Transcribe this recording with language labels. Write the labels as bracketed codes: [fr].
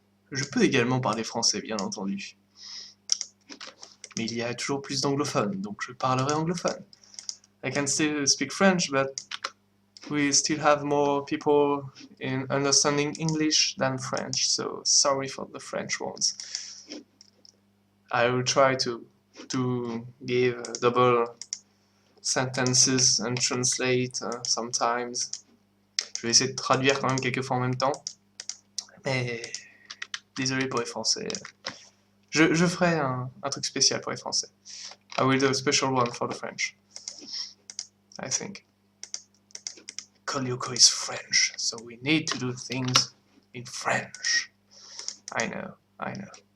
[fr] Je peux également parler français, bien entendu. Mais il y a toujours plus d'anglophones, donc je parlerai anglophone. [en] I can still speak French, but we still have more people in understanding English than French, so sorry for the French ones. I will try to give double sentences and translate sometimes. [fr] Je vais essayer de traduire quand même quelques fois en même temps, mais désolé pour les Français. Je ferai un truc spécial pour les Français. [en] I will do a special one for the French, I think. Lyoko is French, so we need to do things in French. I know, I know.